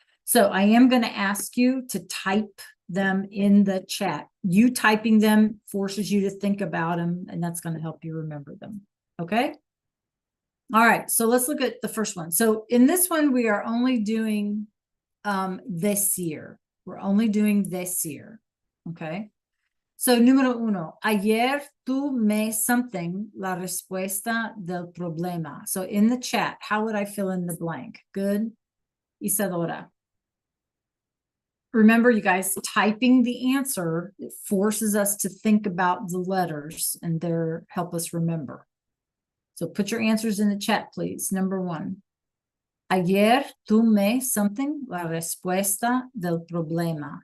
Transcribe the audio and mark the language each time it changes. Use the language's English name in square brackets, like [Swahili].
[English] So I am going to ask you to type them in the chat. You typing them forces you to think about them, and that's going to help you remember them. Okay. All right. So let's look at the first one. So in this one, we are only doing decir. We're only doing decir. Okay. [Spanish] So, número uno, ayer tú me [English] something, [Spanish] la respuesta del problema. [English] So in the chat, how would I fill in the blank? Good. Isadora. Remember, you guys, typing the answer, it forces us to think about the letters and they're help us remember. So put your answers in the chat, please. Number one. [Spanish] Ayer tú me [English] something, [Spanish] la respuesta del problema.